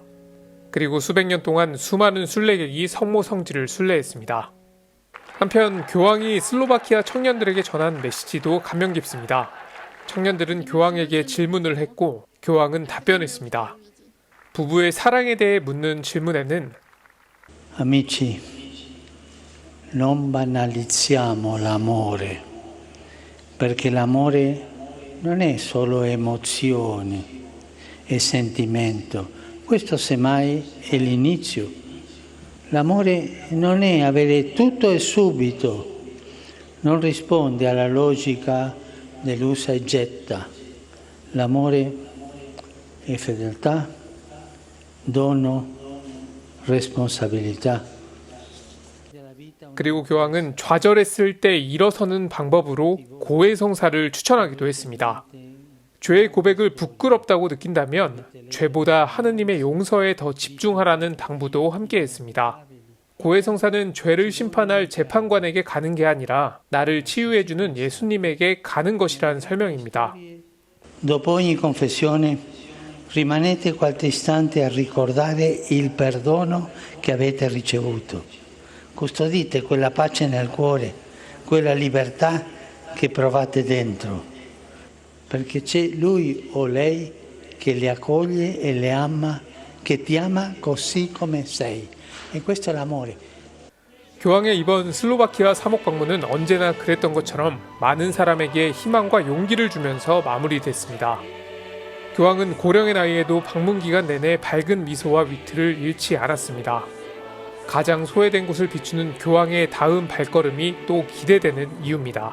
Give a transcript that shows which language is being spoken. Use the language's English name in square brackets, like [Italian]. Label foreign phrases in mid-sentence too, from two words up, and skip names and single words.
[Korean] 그리고 수백 년 동안 수많은 순례객이 성모 성지를 순례했습니다. 한편 교황이 슬로바키아 청년들에게 전한 메시지도 감명 깊습니다. 청년들은 교황에게 질문을 했고 교황은 답변했습니다. 부부의 사랑에 대해 묻는 질문에는 [Italian] Amici, non banalizziamo l'amore. perché l'amore non è solo emozione e sentimento, questo semmai è l'inizio. L'amore non è avere tutto e subito, non risponde alla logica dell'usa e getta. L'amore è fedeltà, dono, responsabilità. [Korean] 그리고 교황은 좌절했을 때 일어서는 방법으로 고해성사를 추천하기도 했습니다. 죄의 고백을 부끄럽다고 느낀다면 죄보다 하느님의 용서에 더 집중하라는 당부도 함께했습니다. 고해성사는 죄를 심판할 재판관에게 가는 게 아니라 나를 치유해주는 예수님에게 가는 것이라는 설명입니다. [Italian] Dopo ogni confessione rimanete qualche istante a ricordare il perdono che avete ricevuto. Custodite quella pace nel cuore, quella libertà che provate dentro, perché c'è lui o lei che li accoglie e le ama, che ti ama così come sei. E questo è l'amore. [Korean] 교황의 이번 슬로바키아 사목 방문은 언제나 그랬던 것처럼 많은 사람에게 희망과 용기를 주면서 마무리됐습니다. 교황은 고령의 나이에도 방문 기간 내내 밝은 미소와 위트를 잃지 않았습니다. 가장 소외된 곳을 비추는 교황의 다음 발걸음이 또 기대되는 이유입니다.